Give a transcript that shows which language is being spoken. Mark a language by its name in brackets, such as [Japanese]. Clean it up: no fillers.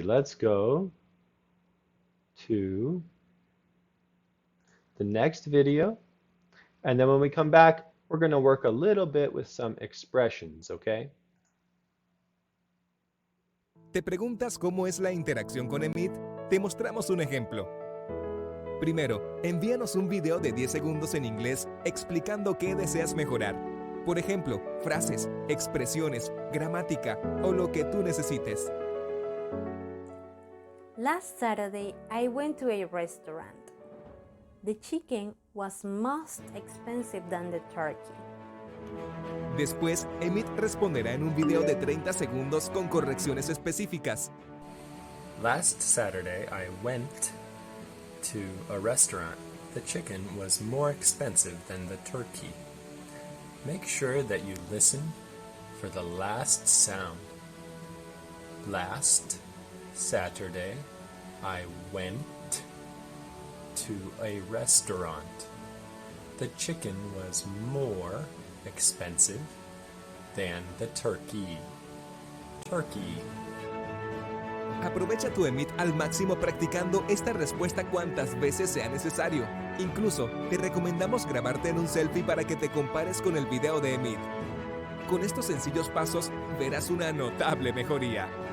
[English] Let's go to the next video. And then when we come back, we're going to work a little bit with some expressions, okay? [Spanish] ¿Te preguntas cómo es la interacción con Emit? Te mostramos un ejemplo. Primero, envíanos un video de 10 segundos en inglés explicando qué deseas mejorar. Por ejemplo, frases, expresiones, gramática o lo que tú necesites. [English] Last Saturday, I went to a restaurant. The chicken was most expensive than the turkey. [Spanish] Después, Emit responderá en un video de 30 segundos con correcciones específicas. [English] Last Saturday, I went to a restaurant. The chicken was more expensive than the turkey. Make sure that you listen for the last sound. Last Saturday, I went to a restaurant. The chicken was more expensive than the turkey. Turkey. [Spanish] Aprovecha tu Emit al máximo practicando esta respuesta cuantas veces sea necesario. Incluso, te recomendamos grabarte en un selfie para que te compares con el video de Emit. Con estos sencillos pasos, verás una notable mejoría.